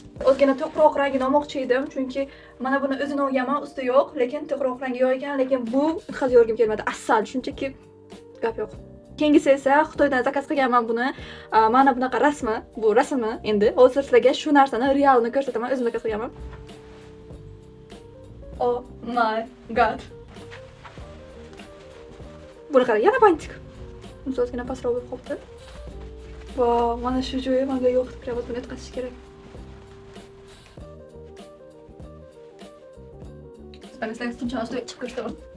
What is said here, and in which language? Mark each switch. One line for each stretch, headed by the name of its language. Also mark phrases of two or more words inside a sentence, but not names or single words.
Uzbek: O'zgina to'qroq rangini olmoqchi edim, chunki mana buni o'zini olganman, usti yo'q, lekin to'qroq rangi yo'q ekan, lekin bu hozir o'rgim kelmadi. Asal, shunchaki gap yo'q. Keyingisi esa Xitoydan zakaz qilganman buni. Mana bunaqa rasmi, bu rasmi endi. Hozir sizlarga shu narsani realni ko'rsataman, o'zim zakaz qilganman.
English: Oh my god.
Uzbek: Buni qarang, yana bantik. Ozgina pastroq bo'lib qoldi. Wow, mana shu joyi menga yo'q deb turibdi, buni o'tkazish kerak. Mana sizlarga tinchon ustiga chiqib ko'rsataman.